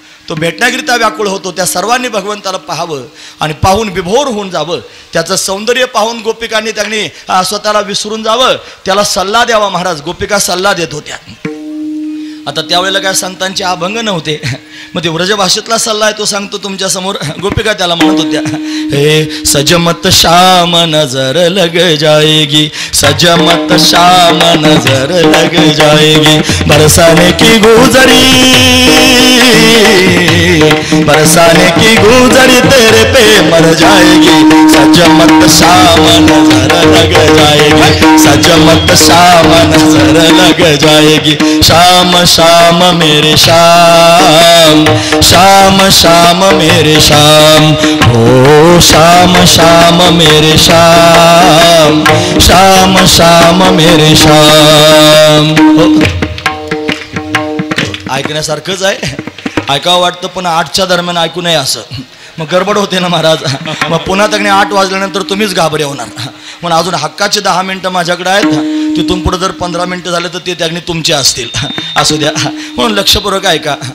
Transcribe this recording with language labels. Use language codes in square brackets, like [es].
[mr] तो भेटण्याकरिता व्याकुळ होतो. त्या सर्वांनी भगवंताला पाहावं आणि पाहून विभोर होऊन जावं. त्याचं सौंदर्य पाहून गोपिकांनी त्यांनी स्वतःला विसरून जावं. त्याला सल्ला द्यावा महाराज. गोपिका सल्ला देत होत्या. आता त्यावेळेला काय संतांचे अभंग नव्हते. मग ते व्रज भाषेतला सल्ला आहे तो सांगतो तुमच्या समोर. गोपिका त्याला म्हणत होत्या, हे [hi] सजमत शाम नजर लग जाएगी, सजमत शाम नजर लग जाएगी, बरसाने की गुजरी, बरसाने की गुजरी तेरे पे मर जाएगी, सजमत शाम नजर लग जाएगी, सजमत शाम नजर लग जाएगी, शाम शाम मेरे शाम, शाम शाम मेरे शाम, ओ शाम शाम मेरे शाम, शाम शाम मेरे शाम. [mr] ऐकण्यासारखंच आहे, ऐकावं वाटतं पण 8च्या दरम्यान ऐकू नये असं. मग गडबड होते ना महाराज. मग पुन्हा तगणे 8 वाजल्यानंतर तुम्हीच घाबरे होणार. म्हणून अजून हक्काचे 10 मिनटं माझ्याकडे आहेत. तिथून पुढे जर 15 मिनटं झाले तर ते त्याने तुमचे असतील. असू द्या. म्हणून लक्षपूर्वक ऐका.